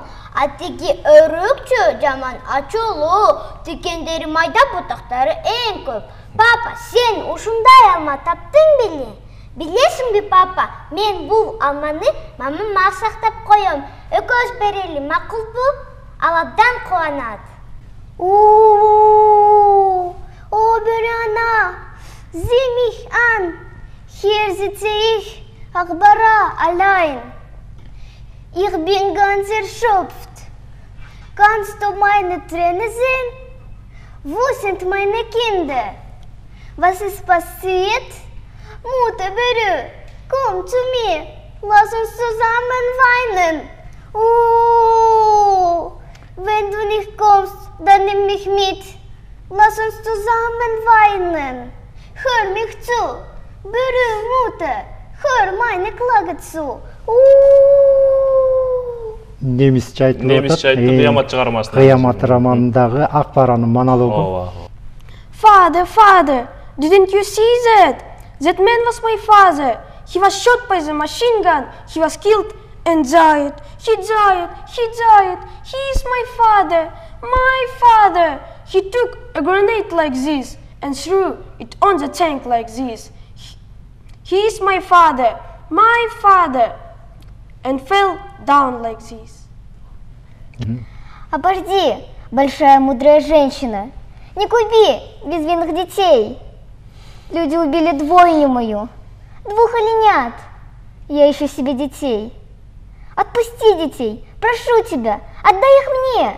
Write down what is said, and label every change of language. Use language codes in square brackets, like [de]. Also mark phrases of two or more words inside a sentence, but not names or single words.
[ky] А тиги өрүкчө жаман ачуулуу, тикендери майда бутактары эң көп. Папа, сен ушундай алма таптың беле? Билесиңби папа, мен бул алманы мамама сактап коем. Экөөбүз берели, макулбу? Ал абдан кубанат. [de] O Berana, sieh mich an, hier sitze ich, Akbara, allein. Ich bin ganz erschöpft. Kannst du meine Tränen sehen? Wo sind meine Kinder? Was ist passiert? Mutter Berö, komm zu mir, lass uns zusammen weinen. Wenn du nicht kommst, dann nimm mich mit. Lass uns zusammen weinen. Hör mich zu. Berü Mutter, hör meine Klage zu. [ky] Немисче айтып Кыямат чыгармасы. Кыямат романындагы Акбаранын монологу. [en] Father, didn't you see that? That man was my father. He was shot by the machine gun. He was killed and died. He died. He is my father. He took a grenade like this and threw it on the tank like this. He is my father, and fell down like this. [ru] Обожди, большая мудрая женщина, не губи безвинных детей. Люди убили двойню мою, 2 оленят. Я ищу себе детей. Отпусти детей, прошу тебя, отдай их мне.